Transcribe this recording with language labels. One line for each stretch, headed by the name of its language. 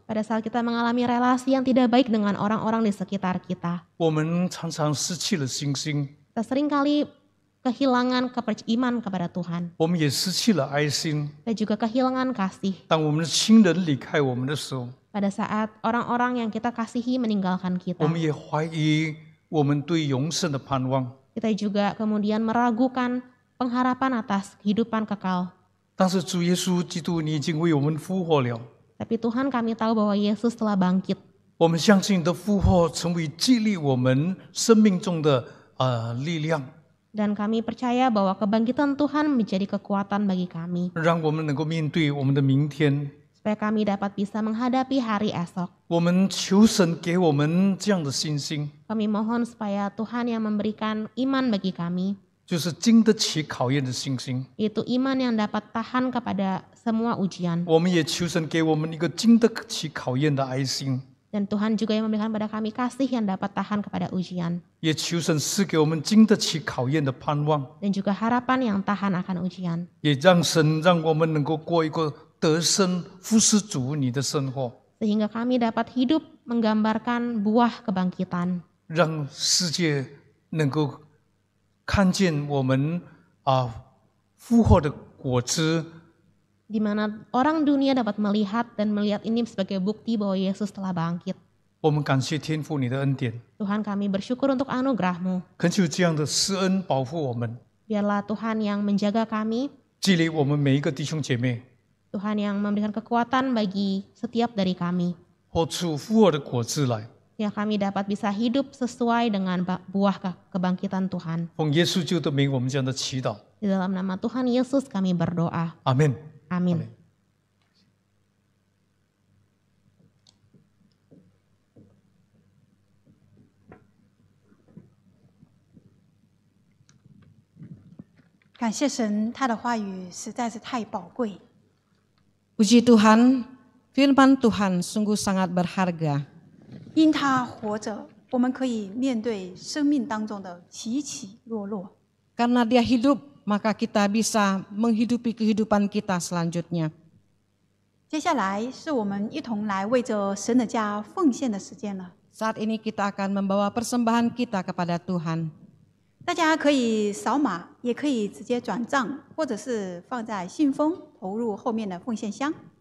Indonesian: pada saat kita mengalami relasi yang tidak baik dengan orang-orang di sekitar kita,
Chinese: 我们常常失去了信心，
Indonesian: kita seringkali kehilangan iman kepada Tuhan,
Chinese: 我们也失去了爱心。
Indonesian: dan juga kehilangan kasih.
Chinese: 当我们的亲人离开我们的时候，
Indonesian: Pada saat orang-orang yang kita kasihi meninggalkan
Chinese: 我
Indonesian: kita,
Chinese: 们也怀疑我们对永生的盼望。
Indonesian: kita juga kemudian meragukan pengharapan atas kehidupan kekal.
Chinese: 但是主耶稣基督，你已经为我们复活了，
Indonesian: Tapi Tuhan, kami tahu bahwa Yesus telah bangkit.
Chinese: 我们相信你的复活成为激励我们生命中的力量，
Indonesian: Dan kami percaya bahwa kebangkitan Tuhan menjadi kekuatan bagi kami.
Chinese: 让我们能够面对我们的明天。
Indonesian: Supaya kami dapat bisa menghadapi hari esok.
Chinese: 我们求神给我们这样的信心，
Indonesian: Kami mohon supaya Tuhan yang memberikan iman bagi kami.
Chinese: 就是经得起考验的信心。
Indonesian: Itu iman yang dapat tahan kepada semua ujian.
Chinese: 我们也求神给我们一个经得起考验的爱心，
Indonesian: Dan Tuhan juga yang memberikan pada kami kasih yang dapat tahan kepada ujian.
Chinese: 也求神赐给我们经得起考验的盼望，
Indonesian: Dan juga harapan yang tahan akan ujian.
Chinese: 也让神让我们能够过一个得胜服侍主你的生活，
Indonesian: Sehingga kami dapat hidup menggambarkan buah kebangkitan.
Chinese: 让世界能够看见我们复活的果子。
Indonesian: Di mana orang dunia dapat melihat dan melihat ini sebagai bukti bahwa Yesus telah bangkit.
Chinese: 我们感谢天父你的恩典，
Indonesian: Tuhan, kami bersyukur untuk anugerah-Mu.
Chinese: 恳求这样的施恩保护我们，
Indonesian: Biarlah Tuhan yang menjaga kami,
Chinese: 激励我们每一个弟兄姐妹，
Indonesian: Tuhan yang memberikan kekuatan bagi setiap dari kami.
Chinese: 活出复活的果子来。
Indonesian: Ya kami dapat bisa hidup sesuai dengan buah kebangkitan Tuhan.
Chinese: 奉耶稣基督的名，我们这样的祈祷，
Indonesian: Di dalam nama Tuhan Yesus kami berdoa.
Chinese: 阿门。
Indonesian: Amin.
Chinese: Cảm谢神，他的话语实在是太宝贵。
Indonesian: Puji Tuhan, firman Tuhan sungguh sangat berharga.
Chinese: 因他活着，我们可以面对生命当中的起起落落。
Indonesian: Karena dia hidup, maka kita bisa menghidupi kehidupan kita selanjutnya.
Chinese: 接下来是我们一同来为着神的家奉献的时间了。
Indonesian: Saat ini kita akan membawa persembahan kita kepada Tuhan.
Chinese: 大家可以扫码，也可以直接转账，或者是放在信封投入后面的奉献箱。